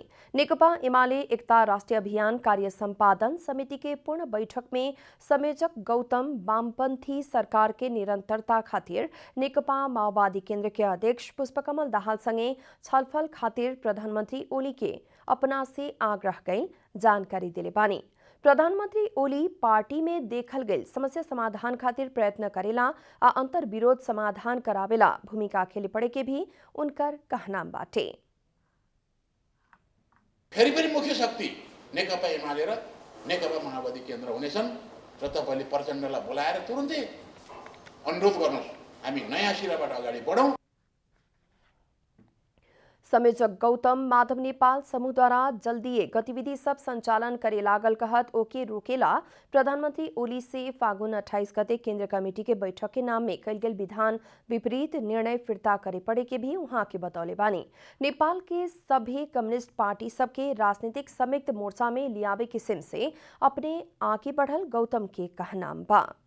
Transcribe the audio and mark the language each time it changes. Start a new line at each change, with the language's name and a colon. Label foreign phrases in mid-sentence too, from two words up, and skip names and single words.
Bhojpuri: नेकपा एमाले एकता राष्ट्रीय अभियान कार्य संपादन समिति के पूर्ण बैठक में संयोजक गौतम वामपंथी सरकार के निरंतरता खातिर नेकपा माओवादी केंद्र के अध्यक्ष पुष्पकमल दाहाल संगे छलफल खातिर प्रधानमंत्री ओली के अपना से आग्रह कैल जानकारी दिले बानी। प्रधानमंत्री ओली पार्टी में देखल गई समस्या समाधान खातिर प्रयत्न करेला आ अंतर विरोध समाधान करावेला भूमिका खेले पड़े के भी उनकर कहना बाटे।
Nepali: फेरि पनि मुख्य शक्ति नेकपा एमाले र नेकपा माओवादी केन्द्र हुनेछन् र तपाईले प्रचण्डलाई बोलाएर तुरुन्तै अनुरोध गर्नुहोस्, हामी नयाँ सिराबाट अगाडि बढौं।
Bhojpuri: संयोजक गौतम माधव नेपाल समूह द्वारा जल्दी गतिविधि सब संचालन करे लागल कहत ओके रोकेला प्रधानमंत्री ओली से फागुन 28 गते केंद्र कमेटी के बैठक के नाम में कैल गेल विधान विपरीत निर्णय फिरता करे पड़े के भी वहां के बतौले बानी। नेपाल के सभी कम्युनिस्ट पार्टी सबके राजनीतिक संयुक्त मोर्चा में लियावे किस्म से अपने आगे बढ़ल गौतम के कहना बा।